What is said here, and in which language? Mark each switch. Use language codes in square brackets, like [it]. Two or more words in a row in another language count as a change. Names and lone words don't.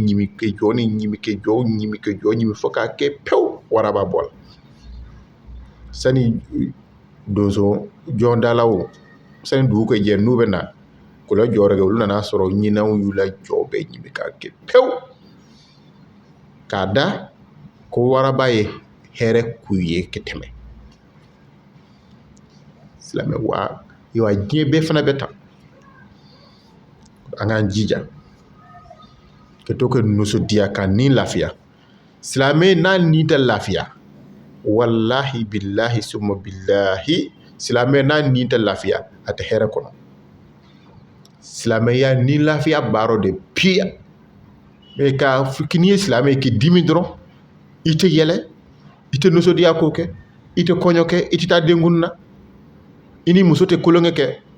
[bm] ɲimi kɛ jɔ ni ɲimi kɛ jɔ ɲimi kɛ jɔ ɲimi fo k'a kɛ pewu waraba bɔ la sani donso jɔndalaw sani dugu ka jɛ n'u bɛ na k'u la jɔyɔrɔ kɛ olu nana sɔrɔ ɲinanw y'u la jɔ bɛɛ ɲimi k'a kɛ pewu k'a da ko waraba ye hɛrɛ k'u ye ka tɛmɛ silamɛ wa diɲɛ bɛɛ fana bɛ tan an k'an jija ka to ka nisɔndiya ka ni lafiya silamɛ n'a ni tɛ lafiya [ar] والله بالله ثم بالله [bm] silamɛ n'a ni tɛ lafiya a tɛ hɛrɛ kɔnɔ silamɛya ni lafiya baara de piya mɛ ka n'i ye silamɛ k'i dimi dɔrɔn i tɛ yɛlɛ i tɛ nisɔndiya ko kɛ i tɛ kɔɲɔ kɛ i tɛ taa denkuni na i ni muso tɛ kulonkɛ kɛ